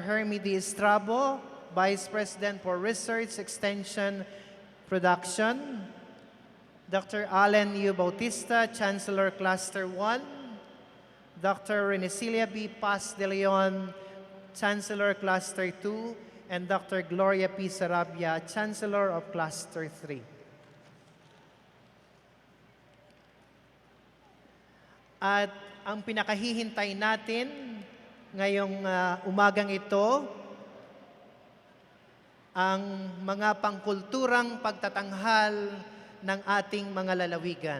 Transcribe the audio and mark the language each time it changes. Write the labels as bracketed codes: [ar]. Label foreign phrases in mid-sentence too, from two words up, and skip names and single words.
[en] Hermie D. Estrabo, Vice President for Research, Extension, Production, Dr. Allen U. Bautista, Chancellor Cluster 1, Dr. Renecilia B. Paz de Leon, Chancellor Cluster 2, and Dr. Gloria P. Sarabia, Chancellor of Cluster 3. [tl] At ang pinakahihintay natin ngayong umagang ito, ang mga pangkulturang pagtatanghal ng ating mga lalawigan.